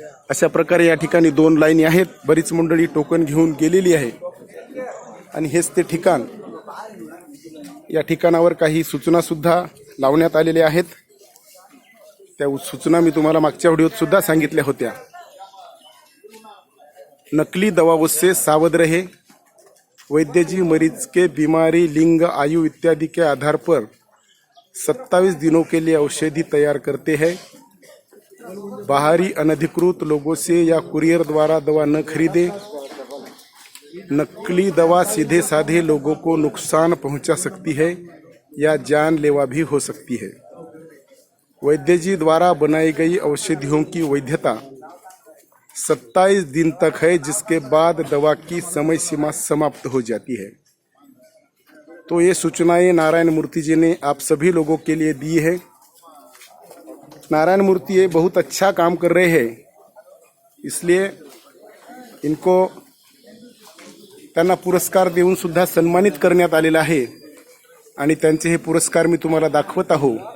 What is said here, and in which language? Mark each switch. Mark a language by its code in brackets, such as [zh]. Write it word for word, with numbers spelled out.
[mr] अशा प्रकारे या ठिकाणी दोन लाईनी आहेत. बरीच मंडळी टोकन घेऊन गेलेली आहे आणि हेच ते ठिकाण. या ठिकाणावर काही सूचनासुद्धा लावण्यात आलेल्या आहेत. त्या सूचना मी तुम्हाला मागच्या व्हिडिओत सुद्धा सांगितल्या होत्या. [hi] नकली दवाओं से सावध रहे, वैद्य जी मरीज के बीमारी, लिंग, आयु इत्यादि के आधार पर सत्ताईस दिनों के लिए औषधि तैयार करते हैं. बाहरी अनधिकृत लोगों से या कुरियर द्वारा दवा न खरीदे. नकली दवा सीधे साधे लोगों को नुकसान पहुंचा सकती है या जानलेवा भी हो सकती है. वैद्य जी द्वारा बनाई गई औषधियों की वैधता सत्ताईस दिन तक है, जिसके बाद दवा की समय सीमा समाप्त हो जाती है. तो ये सूचनाएं नारायण मूर्ति जी ने आप सभी लोगों के लिए दी है. [mr] नारायण मूर्ति [hi] ये बहुत अच्छा काम कर रहे हैं, इसलिए इनको [mr] त्यांना पुरस्कार देऊन सुद्धा सन्मानित करण्यात आलेला आहे आणि त्यांचे हे पुरस्कार मी तुम्हाला दाखवत आहो.